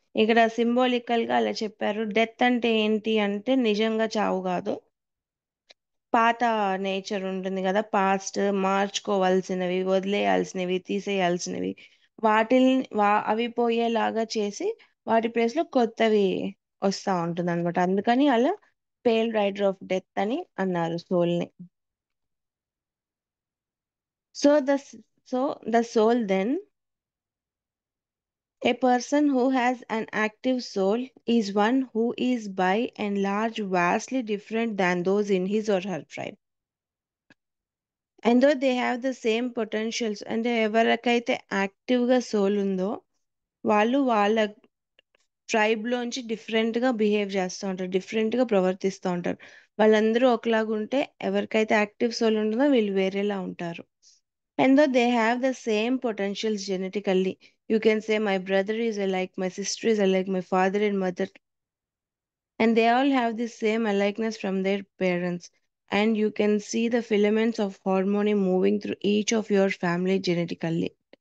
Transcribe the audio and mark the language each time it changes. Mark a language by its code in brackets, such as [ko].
[te] ఇక్కడ సింబాలికల్ గా అలా చెప్పారు. డెత్ అంటే ఏంటి అంటే నిజంగా చావు కాదు, పాత నేచర్ ఉంటుంది కదా, పాస్ట్ మార్చుకోవాల్సినవి, వదిలేయాల్సినవి, తీసేయాల్సినవి, వాటిని అవి పోయేలాగా చేసి వాటి ప్లేస్ లో కొత్తవి వస్తా ఉంటుంది అనమాట. అందుకని అలా పేల్ రైడర్ ఆఫ్ డెత్ అని అన్నారు సోల్ ని. [en] So the the soul then, a person who has an active soul is one who is by and large vastly different than those in his or her tribe. And though they have the same potentials, [te] అంటే ఎవరికైతే active గా soul ఉందో వాళ్ళు వాళ్ళ tribe లోంచి different గా behave చేస్తూ ఉంటారు, డిఫరెంట్ గా ప్రవర్తిస్తూ ఉంటారు. వాళ్ళందరూ ఒకలాగా ఉంటే ఎవరికైతే యాక్టివ్ సోల్ ఉంటుందో వీళ్ళు వేరేలా ఉంటారు. [en] And though they have the same potentials genetically, you can say my brother is alike, my sister is alike, my father and mother, and they all have the same alikeness from their parents. And you can see the filaments of harmony moving through each of your family genetically.